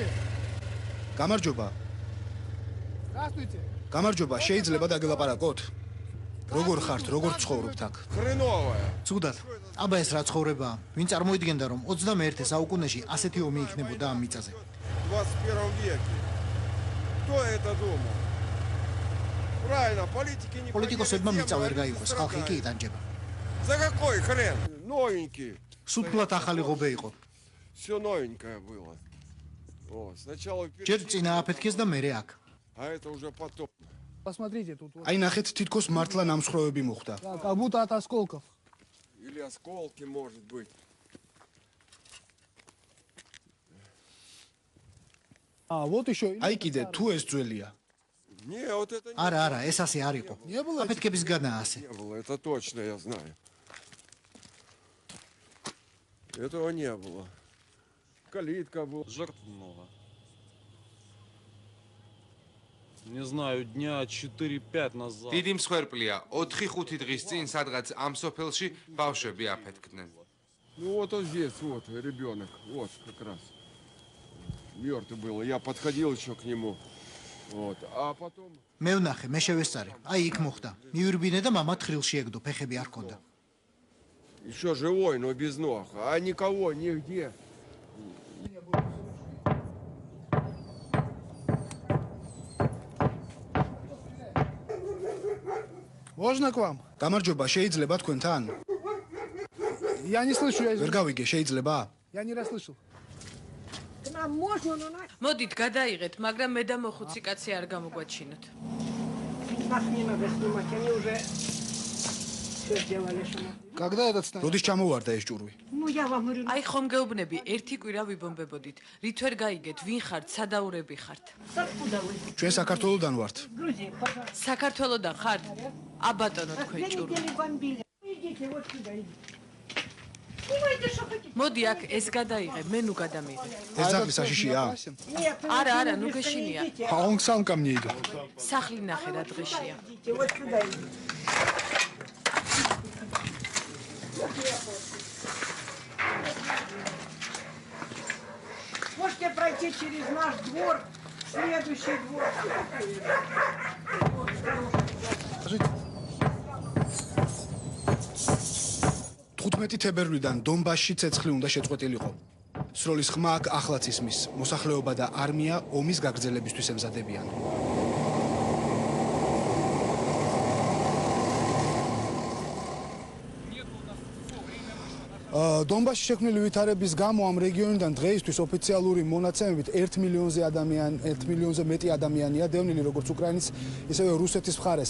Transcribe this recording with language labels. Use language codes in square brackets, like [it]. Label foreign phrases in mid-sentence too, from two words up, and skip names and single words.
[ka] გამარჯობა. [ru] Здравствуйте. [ka] გამარჯობა, შეიძლება დაგელაპარაკოთ? როგორ ხართ, როგორ ცხოვრობთ აქ? ცუდად. აბა ეს რა ცხოვრებაა? ვინ წარმოიდგენდა რომ 21 საუკუნეში ასეთი ომი იქნებოდა ამ მიწაზე? [ru] 21 веке. Кто это думал? Правильно, политики не [ka] პოლიტიკოსებმა მიწა ვერ გაიყვეს, ხალხი კი იტანჯება. [ru] За какой хрен? Новенький. [ka] სულფლად ახალი ღობე იყო. [ru] Все новенькое было. О, сначала [ka] ჯერ წინა აფეთქეს და მერე აქ. [ru] а это уже потом. Посмотрите, тут вот [ka] აი ნახეთ, თითქოს მართლა ნამსხვრევები მოხდა. [ru] как будто от осколков. Или осколки, может быть. Вот еще. [ka] აი კიდე, თუ ეს ძველია. [ru] Не, вот это [ka] არა, ეს ასე არ იყო. [ru] Не было. [ka] აფეთქების განაა ასე. [ru] не было, это точно я знаю. Этого не было. Калитка была. Жертв много. Не знаю, дня 4-5 назад. [ka] დიდი მსხვერპლია 4-5 დღის წინ სადღაც ამ სოფელში ბავშვები აფეთქდნენ. [ru] Ну вот он здесь, вот ребенок, вот как раз. Мертвый был. Я подходил еще к нему. Вот. А потом [ka] მე ვნახე, მე შევესწარი. აი იქ მოხდა. მიურბინე და мама თხრილში ეგდო, ფეხები არ ჰქონდა. [ru] еще живой, но без ног. А никого нигде. Можно к вам? [ka] გამარჯობა, შეიძლება თქვენთან? [ru] Я не слышу, я [ka] ვერ გავიგე, შეიძლება? [ru] Я не расслышал. [ka] მოდით გადაიღეთ, მაგრამ მე და მოხუცი კაცი არ გამოგვაჩინოთ. [ru] Когда этот снайпер? [ka] როდის ჩამოვარდა ეს ჭურვი? აი ხომ გეუბნები, ერთი კვირა ვიბომბებოდით. რით ვერ გაიგეთ, ვინ ხართ, სადაურები ხართ? ჩვენ საქართველოდან ვართ. საქართველოდან ხართ? აბატონო თქვენ ჭურვი. მოდი აქ ეს გადაიღე, მე ნუ გადამიღე. ეს ძაღლი საშიშია? არა, ნუ გეშინია. [ru] А он сам ко мне идет. [ka] სახლი ნახე რა დღეშია. [ru] Можете пройти через наш двор, следующий двор. Скажите. [ka] 15 თებერვლიდან დონბასში ცეცხლი უნდა შეწყვეტილიყო. სროლის ხმა აქ ახლაც ისმის. მოსახლეობა და არმია ომის გაგრძელებისთვის ემზადებიან. დონბასში შექმნილი ვითარების გამო ამ რეგიონიდან დღეისთვის ოფიციალური მონაცემებით 1 მილიონზე მეტი ადამიანია დევნილი როგორც უკრაინის, ისევე რუსეთის მხარეს.